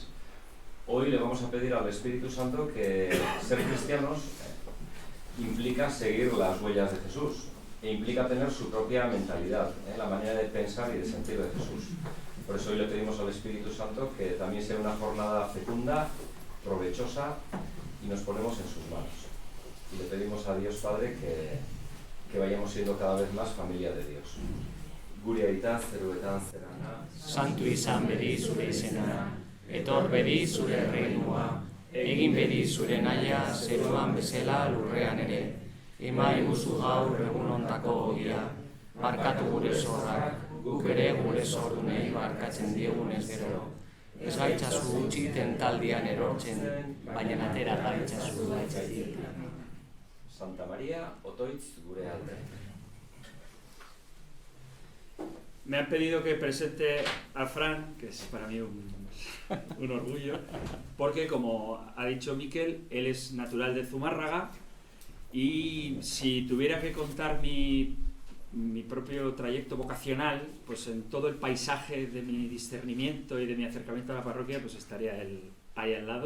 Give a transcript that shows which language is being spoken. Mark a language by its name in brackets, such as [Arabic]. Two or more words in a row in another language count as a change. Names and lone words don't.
[Spanish] Hoy le vamos a pedir al Espíritu Santo que ser cristianos implica seguir las huellas de Jesús e implica tener su propia mentalidad, la manera de pensar y de sentir de Jesús. Por eso hoy le pedimos al Espíritu Santo que también sea una jornada fecunda, provechosa, y nos ponemos en sus manos. Y le pedimos a Dios Padre que vayamos siendo cada vez más familia de Dios. [Basque] Gure aita zeruetan zerana, Santu izan bedi zure izena, etor bedi zure reinua, egin bedi zure naia zeruan bezala lurrean ere. Ema iguzu gaur egun ontako ogia, barkatu gure zorrak, guk ere gure zordunei barkatzen diegunez gero. Ez gaitzazu utzi tentaldian erortzen, baina atera gaitzazu gaitzatik. Santa María, otoitz gure alde. [Spanish] Me han pedido que presente a Fran, que es para mí un orgullo, porque como ha dicho Miquel, él es natural de Zumárraga, y si tuviera que contar mi propio trayecto vocacional, pues en todo el paisaje de mi discernimiento y de mi acercamiento a la parroquia, pues estaría él ahí al lado.